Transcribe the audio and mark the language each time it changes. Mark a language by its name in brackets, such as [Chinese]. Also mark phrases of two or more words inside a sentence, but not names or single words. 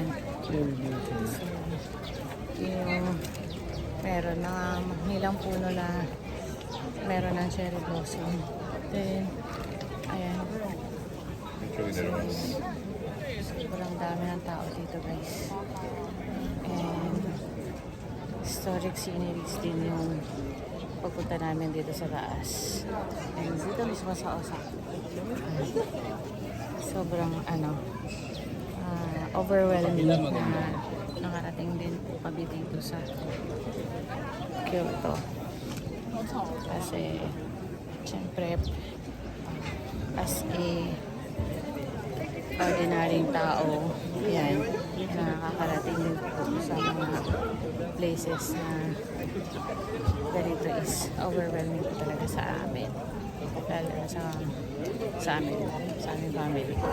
[Filipino] So, yung meron na ilang puno na meron ng [English] cherry blossom. [Filipino] Then, ayan. Sobrang dami ng tao dito, guys. [English] And historic sceneries [Filipino] din yung pagpunta namin dito sa taas. And dito mismo sa Osaka. Sobrang overwhelming na nakarating din po kami dito sa Kyoto. Kasi syempre [English] as a [Filipino] ordinaryong tao, yan, nakakarating din po sa mga places na ganito [English] is overwhelming [Filipino] po talaga sa amin. Lalo na sa aming family.